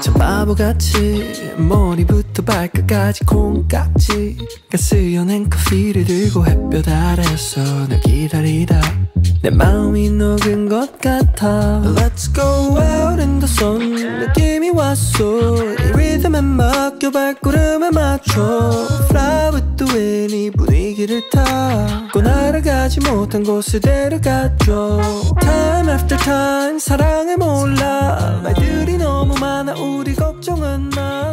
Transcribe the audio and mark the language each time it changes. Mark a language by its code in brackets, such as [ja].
[ko] 참 바보같이 머리부터 발끝까지 콩깍지 가스연한 커피를 들고 햇볕 아래서 널 기다리다 내 마음이 녹은 것 같아. [en] Let's go out in the sun. [ko] 느낌이 왔어. 이 리듬에 맡겨 발걸음에 맞춰 [en] Fly with the wind. [ko] 이 비행기를 타고 날아가지 못한 곳에 데려가줘. [en] Time after time [ko] 사랑을 몰라. 말들이 너무 많아 우리 걱정은 마.